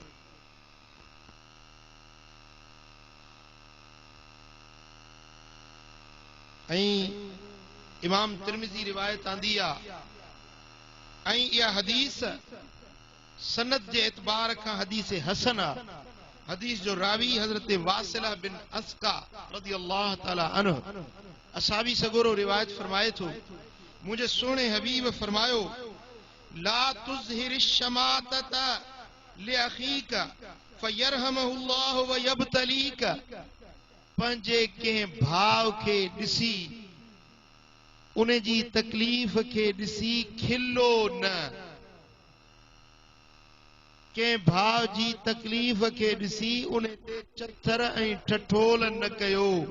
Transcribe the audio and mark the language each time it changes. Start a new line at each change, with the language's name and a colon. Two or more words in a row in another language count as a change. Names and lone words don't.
Sindhi: ऐं इमाम तिरमिज़ी रिवायत आंदी आहे, ऐं इहा हदीस सनद जे एतबार खां हदीस हसन आहे। हदीस जो रावी हजरत वासिला बिन अस्का
Arabic: رضي الله تعالى عنه
Sindhi: असाबी सगोरो रिवायत फरमाए थो, मुझे सोने हबीब फरमायो,
Arabic: لا تظهر الشماتة لأخيك فيرحمه الله ويبتليك.
Sindhi: पंहिंजे कंहिं भाव खे ॾिसी, उन जी तकलीफ़ खे ॾिसी खिलो न, कंहिं भाव जी तकलीफ़ खे ॾिसी उन ते चथर ऐं ठठोल न कयो।